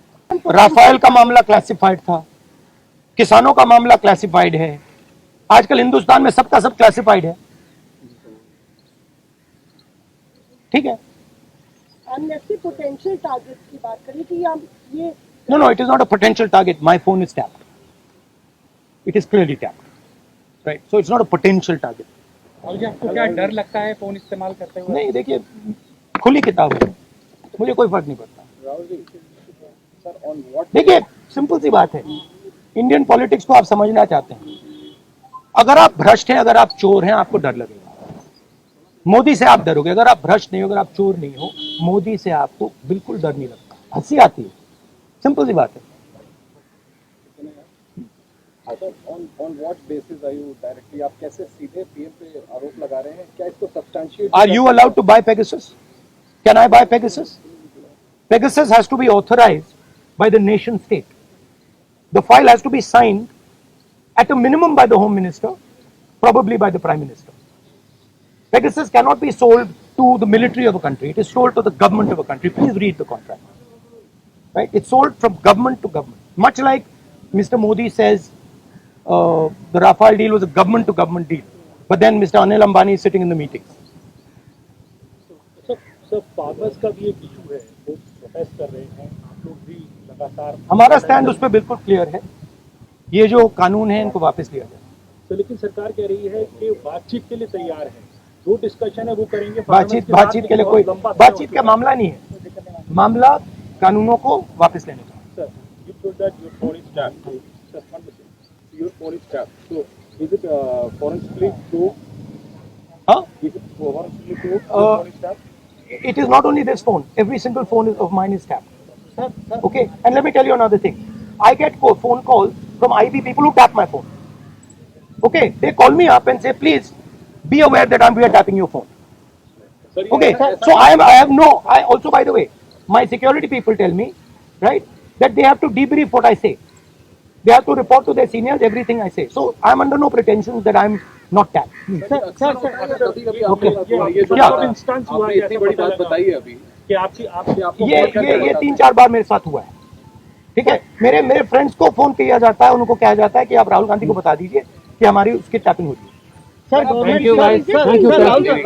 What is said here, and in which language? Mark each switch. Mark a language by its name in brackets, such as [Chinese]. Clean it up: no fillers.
[Hindi] Rafale का मामला classified था, किसानों का मामला क्लासिफाइड है, आजकल हिंदुस्तान में सबका सब क्लासिफाइड है, ठीक है। एमनेस्टी पोटेंशियल टारगेट्स की बात करें कि हम ये [English] No, it is not a potential target. My phone is tapped. It is clearly tapped. Right. So it's not a potential target. [Hindi] Rahul ji, आपको क्या डर लगता है फोन इस्तेमाल करते हुए? नहीं, देखिए, खुली किताब है, मुझे कोई फर्क नहीं पड़ता। [English] Rahul ji, sir, on what [Hindi] देखिए, सिंपल सी बात है, इंडियन पॉलिटिक्स को आप समझना चाहते हैं, अगर आप भ्रष्ट हैं, अगर आप चोर हैं, आपको डर लगेगा, मोदी से आप डरोगे। अगर आप भ्रष्ट नहीं हो, अगर आप चोर नहीं हो, मोदी से आपको बिल्कुल डर नहीं लगता, हंसी आती है, सिंपल सी बात है। [English] sir, on what basis are you directly, [Hindi] आप कैसे सीधे पीएम पे आरोप लगा रहे हैं? क्या इसको substantiate [English] Are you allowed to buy Pegasus? Can I buy Pegasus? Pegasus has to be authorized by the nation state. The file has to be signed at a minimum by the Home Minister, probably by the Prime Minister. Pegasus cannot be sold to the military of a country. It is sold to the government of a country. Please read the contract. Right? It's sold from government to government. Much like Mr. Modi says, the Rafale deal was a government to government deal. But then Mr. Anil Ambani is sitting in the meetings. [Hindi] Sir farmers का भी एक issue है, वो protest कर रहे हैं, आप लोग भी लगातार। हमारा स्टैंड उस पर बिल्कुल क्लियर है, ये जो कानून है इनको वापस लिया जाए। तो लेकिन सरकार कह रही है कि बातचीत के लिए तैयार है, जो डिस्कशन है वो करेंगे। बातचीत के लिए कोई बातचीत का मामला नहीं है, मामला कानूनों को वापस लेने का। [English] Sir, you told that your phone is tapped. Sir, one second. Your phone is tapped. So, is it forensically proved? Huh? Is it forensically proved? Your phone is tapped? It is not only this phone, every single phone of mine is tapped. Sir, Okay, and let me tell you another thing. I get phone calls from IB people who tap my phone. Okay, they call me up and say, please be aware that we are tapping your phone. sir, Okay, so I also, by the way, my security people tell me, right, that they have to debrief what I say. They have to report to their seniors everything I say. So I'm under no pretensions that I'm not tapped. [Hindi] कभी-कभी ये क्या? जो instance हुआ है, आपने इतनी बड़ी बात बताई है अभी कि आपको ये 3-4 बार मेरे साथ हुआ है, ठीक है। मेरे फ्रेंड्स को फोन किया जाता है, उनको कहा जाता है कि आप राहुल गांधी को बता दीजिए कि हमारी उसकी टैपिंग हो रही है। Sir [English] Thank you, guys. Thank you Rahul,